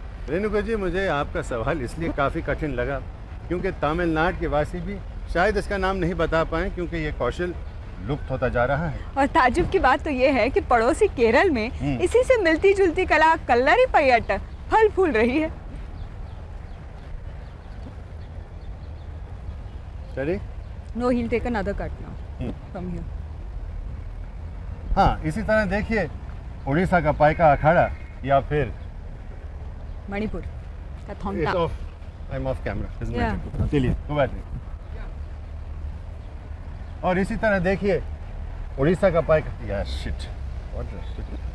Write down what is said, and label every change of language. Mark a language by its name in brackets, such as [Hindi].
[Hindi] रेणुका जी, मुझे आपका सवाल इसलिए काफ़ी कठिन लगा क्योंकि तमिलनाडु के वासी भी शायद इसका नाम नहीं बता पाए क्योंकि ये कौशल लुप्त होता जा रहा है। और ताज्जुब की बात तो ये है कि पड़ोसी केरल में इसी से मिलती जुलती कला कल्लरी पयट फल फूल रही है। [English] Ready? No, he'll take another cut now from here. [Hindi] हाँ, इसी तरह देखिए उड़ीसा का पाइका अखाड़ा या फिर मणिपुर का थोंगटा। [English] I'm off camera, isn't Yeah. [Hindi] it? चलिए, कोई बात नहीं। और इसी तरह देखिए उड़ीसा का पाइका या शिट, [English] what the shit?